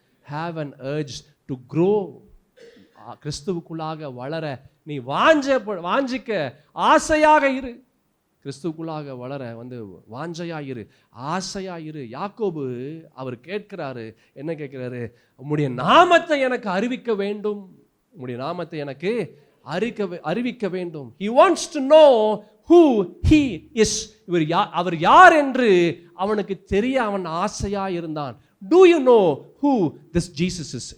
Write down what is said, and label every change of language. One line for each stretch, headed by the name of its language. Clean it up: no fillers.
English: Have an urge to grow.
Tamil: கிறிஸ்துவுக்குள்ளாக வளர நீ வாஞ்சிக்க ஆசையாக இரு. கிறிஸ்துவுக்குள்ளாக வளர வாஞ்சையாயிரு, ஆசையாயிரு. யாக்கோபு அவர் கேட்கிறாரு, என்ன கேட்கிறாரு? உம்முடைய நாமத்தை எனக்கு அறிவிக்க வேண்டும், உம்முடைய நாமத்தை எனக்கு அறிவிக்க வேண்டும்.
English: He wants to know who he is.
Tamil: அவர் யார் என்று அவனுக்கு தெரிய அவன் ஆசையா இருந்தான்.
English: Do you know who this Jesus is?